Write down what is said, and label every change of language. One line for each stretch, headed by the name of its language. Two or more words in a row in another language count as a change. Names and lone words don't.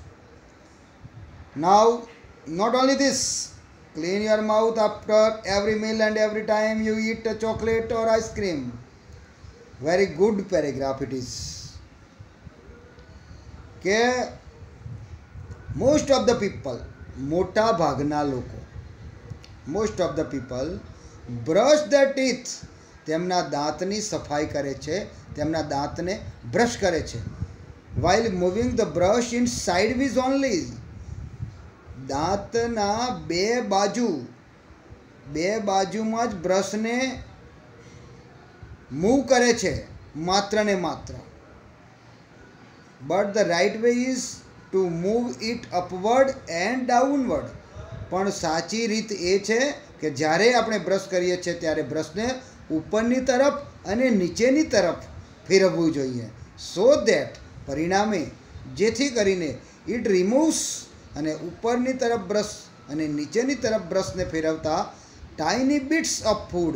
English: Now, not only this, clean your mouth after every meal and every time you eat a chocolate or ice cream. Very good paragraph it is.
Gujarati: કે
English: most of the people,
Gujarati: મોટા ભાગના લોકો,
English: most of the people brush their teeth
Gujarati: તેમના દાંતની સફાઈ કરે છે, તેમના દાંતને બ્રશ કરે છે.
English: while moving the brush in sideways only.
Gujarati: દાંતના બે બાજુમાં જ બ્રશને મૂવ કરે છે, માત્ર ને માત્ર.
English: but the right way is to move it upward and downward.
Gujarati: પણ સાચી રીત એ છે કે જ્યારે આપણે બ્રશ કરીએ છીએ ત્યારે બ્રશને ઉપરની તરફ અને નીચેની તરફ ફેરવવું જોઈએ.
English: so that
Gujarati: પરિણામે જેથી કરીને
English: it removes
Gujarati: અને ઉપરની તરફ બ્રશ અને નીચેની તરફ બ્રશને ફેરવતા
English: tiny bits of food.